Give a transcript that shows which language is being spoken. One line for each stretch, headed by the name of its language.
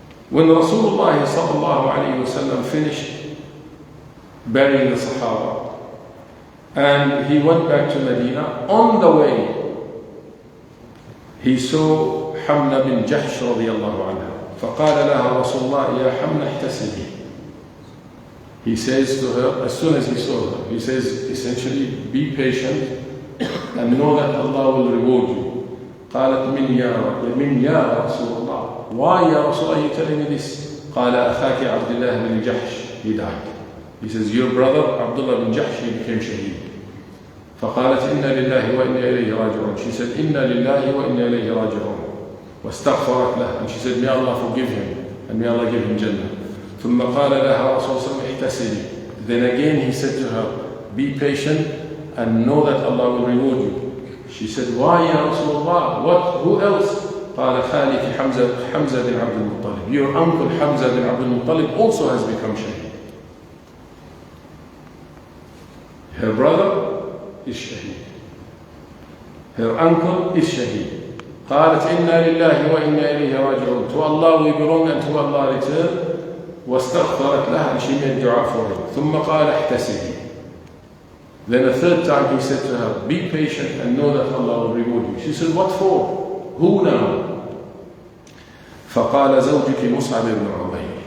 English: When Rasulullah sallallahu alayhi wa sallam finished burying the Sahaba and he went back to Medina, on the way he saw
Arabic: حمنا بن جحش رضي الله عنها فقال لها رسول الله يا حمنا احتسبي.
English: He says to her, as soon as he saw her, he says essentially, be patient and know that Allah will reward you.
Arabic: قالت من يا رسول الله,
English: why
Arabic: يا رسول الله,
English: you telling me this?
Arabic: قال أخاك عبد الله بن جحش,
English: he died. He says, your brother Abdullah bin Jahsh, he became shaheed.
Arabic: فقالت إنا لله وإنا إليه راجعون.
English: She said,
Arabic: إنا لله وإنا إليه راجعون. واستغفرت له,
English: and she said, may Allah forgive him and may Allah give him Jannah.
Arabic: ثم قال لها رسول الله احتسبي.
English: Then again he said to her, be patient and know that Allah will reward you. She said, why ya Rasulullah? What? Who else?
Arabic: قال خالك حمزة بن عبد المطلب.
English: Your uncle Hamza bin Abdul Muttalib also has become shaheed. Her brother is shaheed. Her uncle is shaheed.
Arabic: قالت إنا لله وإنا إليه راجعون.
English: To Allah we belong and to Allah return.
Arabic: واستغفرت لها,
English: and she made dua for him.
Arabic: ثم قال احتسبي.
English: Then a third time he said to her, be patient and know that Allah will reward you. She said, what for? Who now?
Arabic: فقال زوجك مصعب بن عمير.